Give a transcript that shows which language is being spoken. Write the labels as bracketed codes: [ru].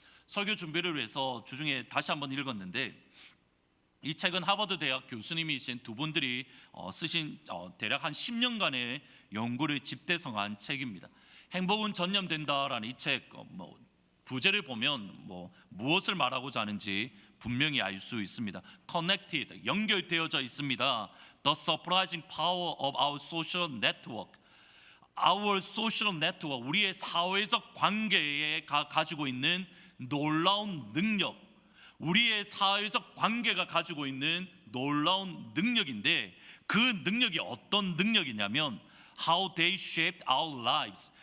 [ko] 설교 준비를 위해서 주중에 다시 한번 읽었는데, 이 책은 하버드 대학 교수님이신 두 분들이 쓰신 대략 한 10년간의 연구를 집대성한 책입니다. 행복은 전념된다라는 이 책 부제를 보면 무엇을 말하고자 하는지 분명히 알 수 있습니다. Connected, 연결되어져 있습니다. [en] The surprising power of our social network. [ko] Our social network, 우리의 사회적 관계에 가지고 있는 놀라운 능력, 우리의 사회적 관계가 가지고 있는 놀라운 능력인데, 그 능력이 어떤 능력이냐면 How they shaped our lives.